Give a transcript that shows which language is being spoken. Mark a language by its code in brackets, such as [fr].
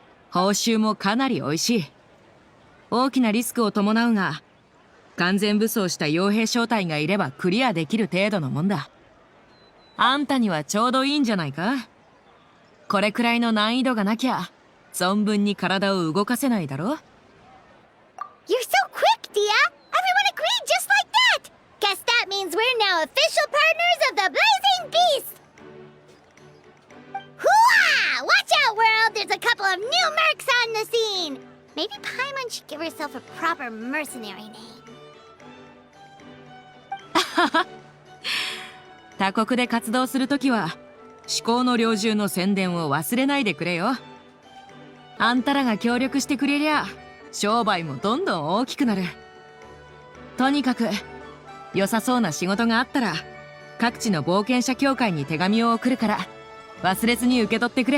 [ja] 報酬もかなり美味しい。大きなリスクを伴うが、完全武装した傭兵小隊がいればクリアできる程度のもんだ。あんたにはちょうどいいんじゃないか？これくらいの難易度がなきゃ存分に体を動かせないだろ。 [en] You're so quick, Dia! Everyone agreed just like that! Guess that means we're now official partners of the Blazing Beast! Hooah! Watch out, world! There's a couple of new mercs on the scene! Maybe Paimon should give herself a proper mercenary name. [ja] 他国で活動するときは至高の領主の宣伝を忘れないでくれよ。あんたらが協力してくれりゃ商売もどんどん大きくなる。とにかく良さそうな仕事があったら各地の冒険者協会に手紙を送るから忘れずに受け取ってくれ。